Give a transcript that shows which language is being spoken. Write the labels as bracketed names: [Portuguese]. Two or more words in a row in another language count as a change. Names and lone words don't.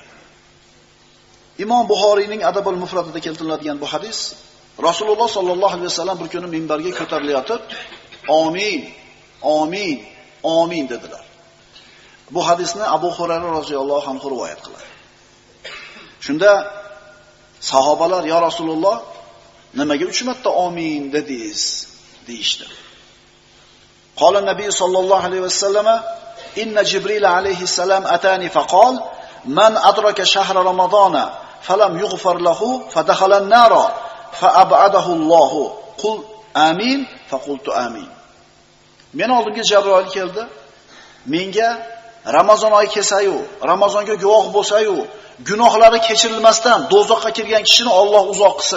[Uzbek] Imom Buxoriyning Adabul Mufradida keltiriladigan bu hadis, Rasululloh [Arabic] صلى الله عليه وسلم [Uzbek] bir kuni minbarga ko'tarilayotib, "Amin, amin, amin" dedilar. Bu hadisni Abu Hurayra [Arabic] رضي الله عنه [Uzbek] rivoyat qiladi. Shunda sahobalar, [Arabic] "يا رسول الله, [Uzbek] nimaga 3 marta amin dedingiz?" [Arabic] deyishdi. قال النبي صلى الله عليه وسلم, "إن جبريل عليه السلام أتاني فقال من أدرك شهر رمضان فلم يغفر له فدخل النار فأبعده الله. قل آمين فقلت آمين." [Uzbek] Men oldimga Jabroil keldi. Menga Ramazon oyi kelsa-yu, Ramazonga guvoh bo'lsa-yu, gunohlari kechirilmasdan do'zaxga kirgan kishini Alloh uzoq qilsin.